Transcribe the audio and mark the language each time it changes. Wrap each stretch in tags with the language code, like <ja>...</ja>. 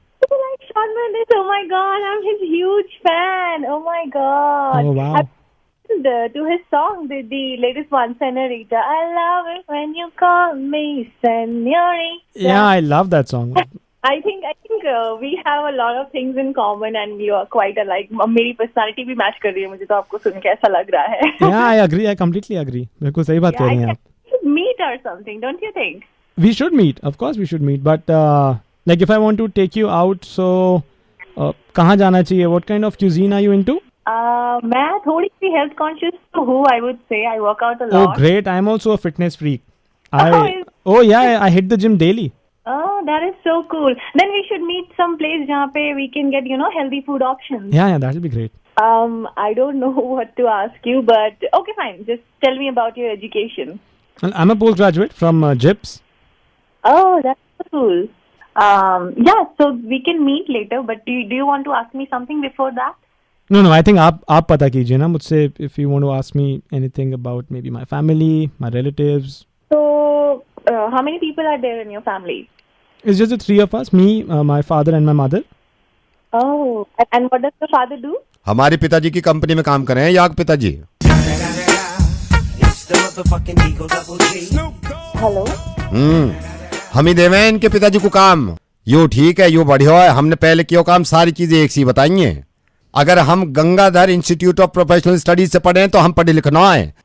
<en>You like Shawn Mendes? Oh my God, I'm his huge fan. Oh my God. Oh wow. I've listened to his song, the latest one, Senorita. I love it when you call me Senorita. Yeah, I love that song. I think we have a lot of things in common and you are quite alike.</en> <hi>मेरी personality भी match कर रही है, मुझे तो आपको सुन के ऐसा लग रहा है.</hi> <en>Yeah, I agree. I completely agree.</en> <hi>बिल्कुल सही बात कह रही हैं आप.</hi> <en>We should meet or something, don't you think? We should meet. Of course, we should meet. But like, if I want to take you out, so</en> <hi>कहाँ जाना चाहिए?</hi> <en>What kind of cuisine are you into?</en> <hi>मैं थोड़ी सी health conscious तो हूँ,</hi> <en>I would say. I work out a Oh, lot. great! I'm also a fitness freak. is- Oh yeah, I hit the gym daily. Oh, that is so cool. Then we should meet some place</en> <hi>जहाँ पे</hi> <en>we can get, healthy food options. Yeah, that'll be great. I don't know what to ask you, but okay, fine. Just tell me about your education. Well, I'm a postgraduate from JIPS. Oh, that's so cool. Yeah, so we can meet later, but do you want to ask me something before that? No, I think</en> <hi>आप पता कीजिए ना मुझसे,</hi> <en>if you want to ask me anything about maybe my family, my relatives. So, how many people are there in your family? It's just the three of us, me, my father and my mother. Oh, and what does your father do?</en> <hi>हमारे पिताजी की company में काम कर रहे हैं याग पिताजी।</hi> <en>Hello.</en> <hi>हम ही देवे हैं इनके पिताजी को काम। यो ठीक है, यो बढ़िया है, हमने पहले किया काम, सारी चीजें एक सी बताई हैं। अगर हम Gangadhar institute of professional studies से पढ़े हैं तो हम पढ़े लिखना है।</hi>